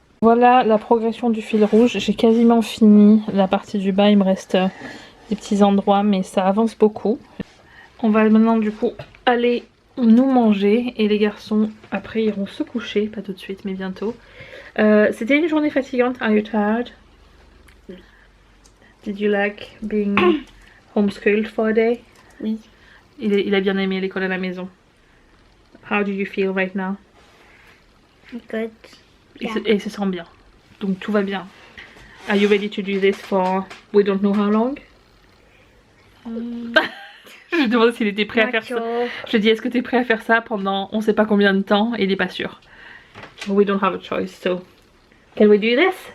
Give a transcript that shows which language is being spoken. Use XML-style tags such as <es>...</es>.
<fr>Voilà la progression du fil rouge. J'ai quasiment fini la partie du bas. Il me reste des petits endroits, mais ça avance beaucoup. On va maintenant du coup aller nous manger et les garçons après iront se coucher, pas tout de suite mais bientôt. C'était une journée fatigante.</fr> <en>Are you tired? Did you like being homeschooled for a day?</en> <fr>Oui. Il a bien aimé l'école à la maison.</fr> <en>How do you feel right now? Good.</en> <fr>Et il se sent bien. Donc tout va bien.</fr> <en>Are you ready to do this for we don't know how long?</en> <fr>Je lui demande s'il était prêt à faire ça. Je lui dis est-ce que tu es prêt à faire ça pendant on sait pas combien de temps et il est pas sûr.</fr> <en>We don't have a choice, so can we do this?</en>